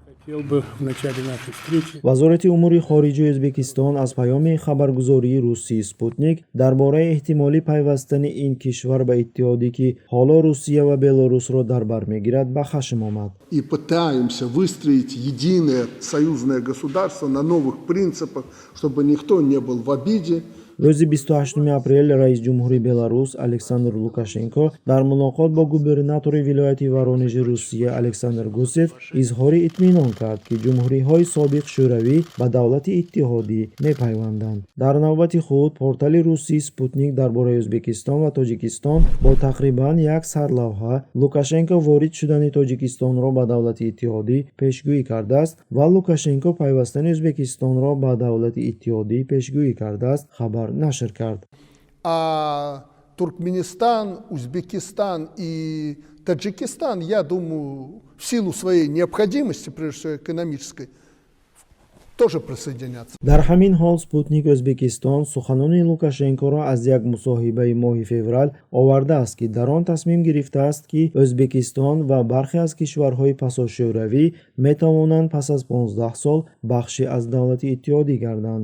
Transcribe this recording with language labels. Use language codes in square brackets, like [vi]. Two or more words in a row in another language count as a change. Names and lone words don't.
[ru] Хотел бы в начале нашей встречи [tg] вазорати умури хориҷии Ӯзбекистон аз паёми хабаргузории Русии Спутник дар бораи эҳтимолӣ пайвастани ин кишвар ба иттиҳодӣ, ки ҳоло Русия ва Белорусро дар бар мегирад, ба хашм омад. [ru] И пытаемся выстроить единое союзное государство на новых принципах, чтобы никто не был в обиде. [tg] рӯзи 28 апрел раис ҷумҳури Беларус Александр Лукашенко дар мулоқот бо губернатори вилояти Воронежи Русия Александр Гусев изҳори итминон кард, ки ҷумҳуриҳои собиқ шӯравӣ ба давлати иттиҳодӣ мепайванданд. Дар навбати худ портали русии Спутник дар бораи Ӯзбекистон ва Тоҷикистон бо тақрибан як сарлавҳа Лукашенко ворид шудани Тоҷикистонро ба давлати иттиҳодӣ пешгӯӣ кардааст ва Лукашенко пайвастани Ӯзбекистонро ба давлати иттиҳодӣ пешгӯӣ кардааст хабар нашр кард. [ru] А Туркменистан, Узбекистан и Таджикистан, я думаю, в силу своей необходимости, прежде всего экономической, тоже присоединятся. [tg] дар ҳамин ҳол Спутник Ӯзбекистон суханони Лукашенкоро аз як мусоҳибаи моҳи феврал овардааст, ки дар он тасмим гирифтааст, ки Ӯзбекистон ва бархе аз кишварҳои пасошӯравӣ метавонанд пас аз 15 сол бахши аз давлати иттиҳодӣ гарданд.